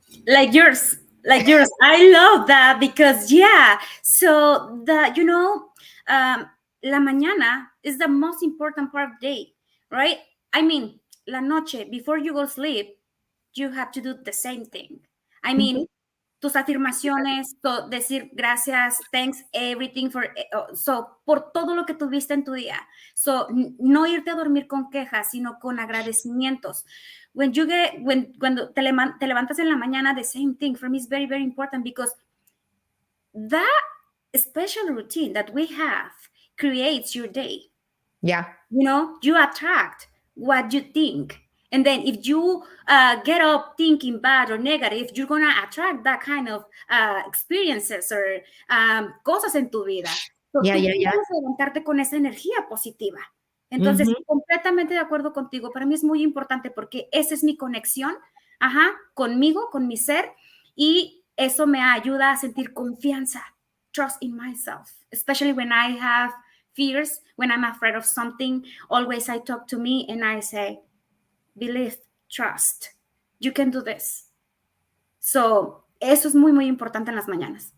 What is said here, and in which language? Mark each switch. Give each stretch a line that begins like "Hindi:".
English: Like yours. Like yours. I love that because yeah. So
Spanish: la mañana
English: is the most important part of the day, right? I mean,
Spanish: la noche
English: before you go sleep, you have to do the same thing. I mean, Mhm.
Spanish: tus afirmaciones, decir gracias,
English: thanks, everything
Spanish: por todo lo que tuviste en tu día. So, no irte a dormir con quejas, sino con agradecimientos. Cuando te levantas en la mañana,
English: the same thing for me is very, very important because that special routine that we have creates your day. Yeah. You attract what you think. And then if you get up thinking bad or negative, you're going to attract that kind of experiences or
Spanish: cosas en tu vida.
English: So, Yeah,
Spanish: tú
English: yeah, yeah.
Spanish: puedes levantarte con esa energía positiva. Entonces, Mhm. completamente de acuerdo contigo. Para mí es muy importante porque esa es mi conexión, conmigo, con mi ser, y eso me ayuda a sentir confianza,
English: trust in myself, especially when I have fears, when I'm afraid of something. Always I talk to me and I say, believe, trust, you can do this.
Spanish: So, eso es muy, muy importante en las mañanas.